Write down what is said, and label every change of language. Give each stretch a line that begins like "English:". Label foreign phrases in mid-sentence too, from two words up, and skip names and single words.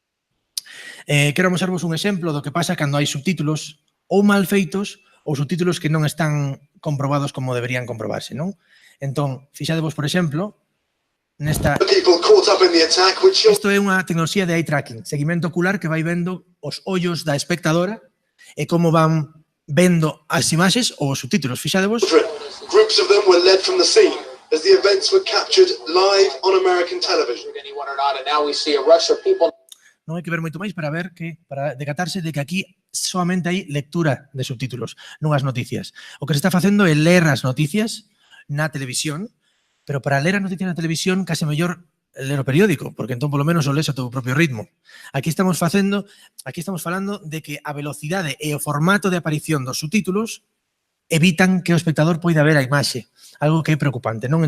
Galician: Quero mostrar un exemplo do que pasa cando hai subtítulos ou mal feitos ou subtítulos que non están comprobados como deberían comprobarse, non? Entón, fixadevos, por exemplo, isto é unha tecnoloxía de
English: eye tracking,
Galician: seguimento ocular que vai vendo os ollos da espectadora e como van vendo as imaxes ou os subtítulos. Fixadevos.
English: Groups of them were led from the scene as the events were captured live on American television.
Galician: Non hai que ver moito máis para ver para decatarse de que aquí solamente hai lectura de subtítulos, non as noticias. O que se está facendo é ler as noticias na televisión, pero para ler as noticias na televisión case mellor ler o periódico, porque entón polo menos o lees a teu propio ritmo. Aquí estamos falando de que a velocidade e o formato de aparición dos subtítulos evitan que o espectador poida ver a imaxe, algo que é preocupante, non?